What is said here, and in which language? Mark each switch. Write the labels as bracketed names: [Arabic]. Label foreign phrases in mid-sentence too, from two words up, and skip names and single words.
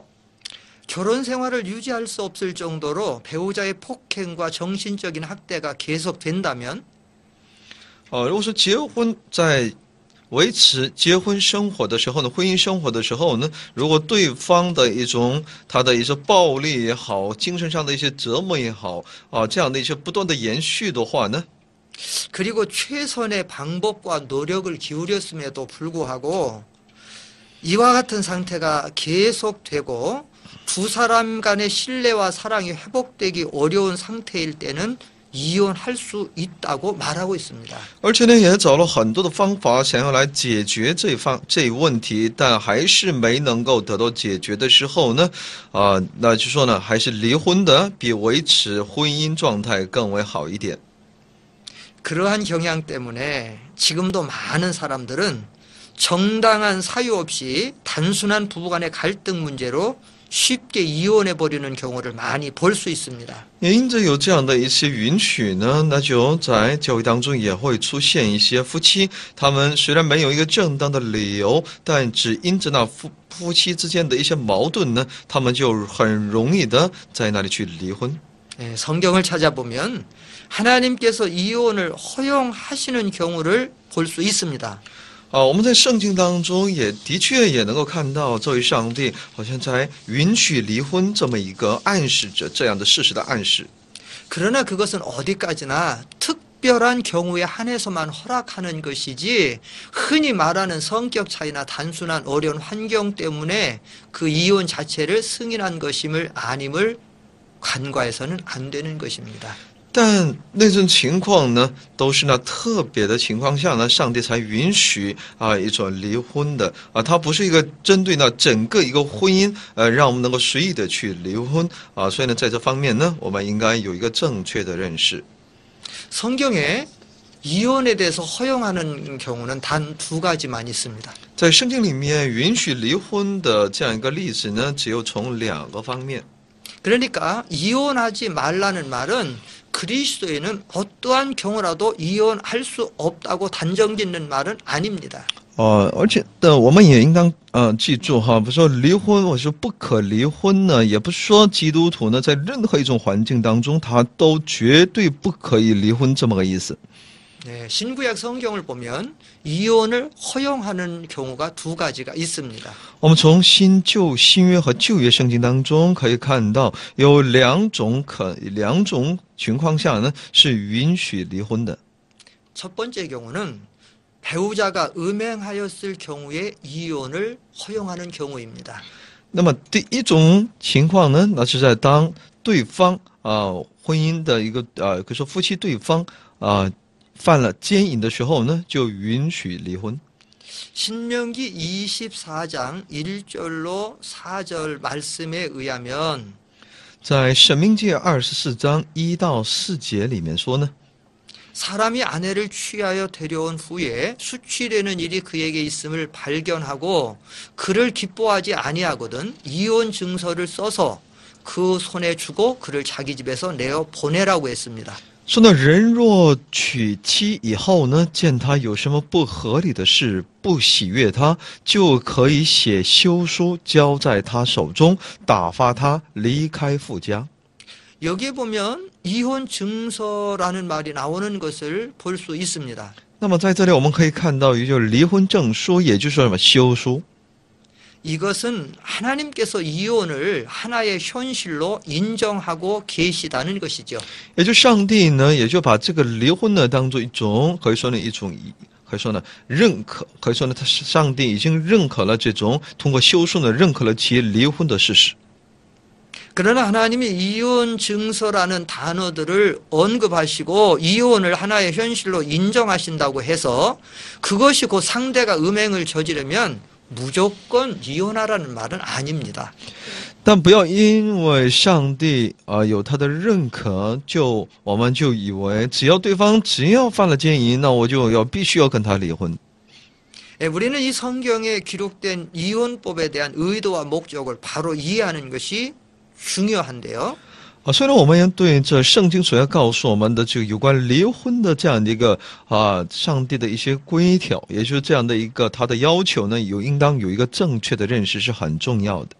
[Korean] 결혼 생활을 유지할 수 없을 정도로 배우자의 폭행과 정신적인 학대가 계속된다면 [Chinese] 如果说结婚在维持结婚生活的时候呢，婚姻生活的时候呢，如果对方的一种他的一些暴力也好，精神上的一些折磨也好，这样的一些不断的延续的话呢， [Korean] 그리고 최선의 방법과 노력을 기울였음에도 불구하고 이와 같은 상태가 계속되고 두 사람 간의 신뢰와 사랑이 회복되기 어려운 상태일 때는 이혼할 수 있다고 말하고 있습니다. [Chinese] 而且呢，也找了很多的方法，想要来解决这一问题，但还是没能够得到解决的时候呢，那就说呢，还是离婚的比维持婚姻状态更为好一点。 [Korean] 그러한 경향 때문에 지금도 많은 사람들은 정당한 사유 없이 단순한 부부간의 갈등 문제로 쉽게 이혼해 버리는 경우를 많이 볼 수 있습니다. [Chinese] 也因着有这样的一些允许呢，那就在教育当中也会出现一些夫妻，他们虽然没有一个正当的理由，但只因着那夫妻之间的一些矛盾呢，他们就很容易的在那里去离婚。 [Korean] 성경을 찾아보면 하나님께서 이혼을 허용하시는 경우를 볼 수 있습니다. [Chinese] 我们在圣经当中也的确也能够看到，这位上帝好像在允许离婚这么一个暗示着这样的事实的暗示。 [Korean] 그러나 그것은 어디까지나 특별한 경우에 한해서만 허락하는 것이지 흔히 말하는 성격 차이나 단순한 어려운 환경 때문에 그 이혼 자체를 승인한 것임을 아님을 간과해서는 안 되는 것입니다. [Chinese] 但那种情况呢，都是那特别的情况下呢，上帝才允许一种离婚的它不是一个针对那整个一个婚姻让我们能够随意的去离婚所以呢，在这方面呢，我们应该有一个正确的认识。 [Korean] 성경에 이혼에 대해서 허용하는 경우는 단 두 가지만 있습니다. [Chinese] 在圣经里面允许离婚的这样一个例子呢，只有从两个方面。 [Korean] 그러니까 이혼하지 말라는 말은 그리스도인은 어떠한 경우라도 이혼할 수 없다고 단정짓는 말은 아닙니다. [Chinese] 而且我们也应当记住哈，不是说离婚，我说不可离婚呢，也不是说基督徒呢在任何一种环境当中，他都绝对不可以离婚这么个意思。 [Korean] 네, 신구약 성경을 보면 이혼을 허용하는 경우가 두 가지가 있습니다. [Chinese] 我们从新约和旧约圣经当中可以看到，有两种情况下呢是允许离婚的。 [Korean] 첫 번째 경우는 배우자가 음행하였을 경우에 이혼을 허용하는 경우입니다. [Chinese] 那么第一种情况呢，那是在当对方婚姻的一个可以说夫妻对方犯了奸淫的时候呢，就允许离婚。 [Korean] 신명기 24장 1절로 4절 말씀에 의하면 [Chinese] 在申命记24章1到4节里面说呢， [Korean] 사람이 아내를 취하여 데려온 후에 수치되는 일이 그에게 있음을 발견하고 그를 기뻐하지 아니하거든 이혼 증서를 써서 그 손에 주고 그를 자기 집에서 내어 보내라고 했습니다. [Chinese] 说呢，人若娶妻以后呢，见他有什么不合理的事，不喜悦他，就可以写休书交在他手中，打发他离开夫家。 [Korean] 여기에 보면 이혼 증서라는 말이 나오는 것을 볼 수 있습니다. [Chinese] 那么在这里我们可以看到，也就是离婚证书，也就是说什么休书。 [Korean] 이것은 하나님께서 이혼을 하나의 현실로 인정하고 계시다는 것이죠. [Chinese] 也就上帝呢，也就把这个离婚呢当做一种，可以说呢认可，可以说呢，上帝已经认可了这种通过休书呢认可了其离婚的事实。 [Korean] 그러나 하나님이 이혼 증서라는 단어들을 언급하시고 이혼을 하나의 현실로 인정하신다고 해서 그것이 곧 상대가 음행을 저지르면 무조건 이혼하라는 말은 아닙니다. [Chinese] 但不要因为上帝有他的认可，我们就以为只要对方犯了奸淫，那我就必须要跟他离婚。 [Korean] 우리는 이 성경에 기록된 이혼법에 대한 의도와 목적을 바로 이해하는 것이 중요한데요. [Chinese] 虽然我们也对这圣经所要告诉我们的这个有关离婚的这样的一个上帝的一些规条，也就是这样的一个他的要求呢，应当有一个正确的认识是很重要的。